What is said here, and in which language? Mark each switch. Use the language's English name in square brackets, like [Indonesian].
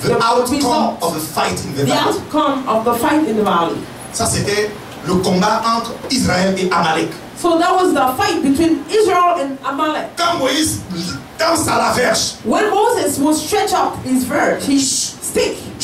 [English] the outcome of the fight in the the valley. outcome of the fight in the valley. [French] Ça, c'était le combat entre Israël et Amalek. [English] So that was the fight between Israel and Amalek. [French] Quand Moïse danse à la verge, [English] When Moses would stretch up his verge, his stick,